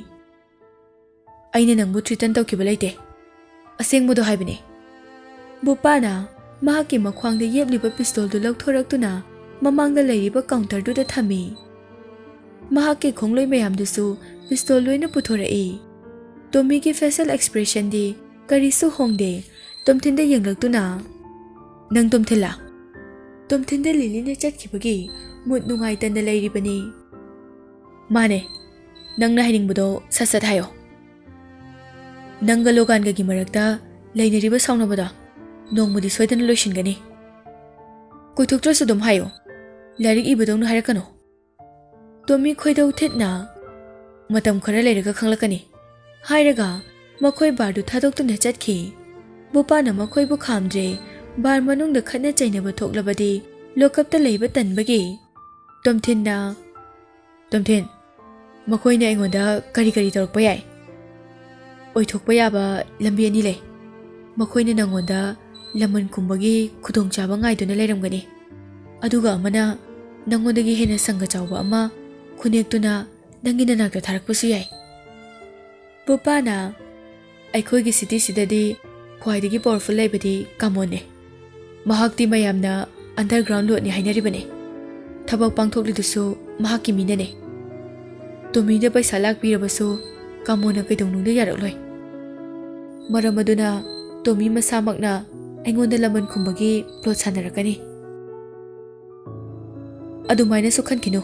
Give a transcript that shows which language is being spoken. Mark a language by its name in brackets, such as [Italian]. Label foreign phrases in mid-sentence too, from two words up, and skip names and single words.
[Manipuri] Aina nangbu threaten tawkiba leite. Asengbodo haibane. Bupana mahaki makhwangda yebliba pistol du lauthoraktuna mamangda leiriba counter du da thami. Mahaki khongloi mayamdusu pistol loina puthorai. Tommy ki [English] facial expression [Manipuri] di karisu hongde tomthinda yenglaktuna. Nang tomthila. Tomthinda Lily na chatkibagi mood nungai tanda leiribani. Mane, nang nahiningbodo sasat hayo. Nangga logan ga gimarakta lainariba saunabada nongmudi soidana loishingani. Koithoktrasu dum hayo. Larik ibadong harakano. Tommy khoidau thitna matam khara leiraga khanglakani. Hairaga makhoi bardu thadoktuna chatkhi. Bupana makhoi bu khamdre bar manungda khatna chainaba thoklabadi lokapta leiba tanbagi. Tomthin makhoi na aingonda kari torokpa yai. Oithokpa yaba lambi ani lei. Makhoi na nangonda laman kumbagi khudong chaba ngaiduna leiramgani. Aduga amana nangondagi hena sanga chawba ama khunektuna nangi nanakta tharakpasu yai. Bupana aikhoigi city sidadi khwaidagi powerful leibadi kamone. Mahakti mayamna underground lot ni hainaribane. Thabak pangthoklidusu mahaki minane. Tommy da paisa lakpirabasu kamona kaidongnungda yarakloi. Maramaduna Tommy masamakna aingonda laman khumbagi plot sanarakani. Adumaina su khankinu.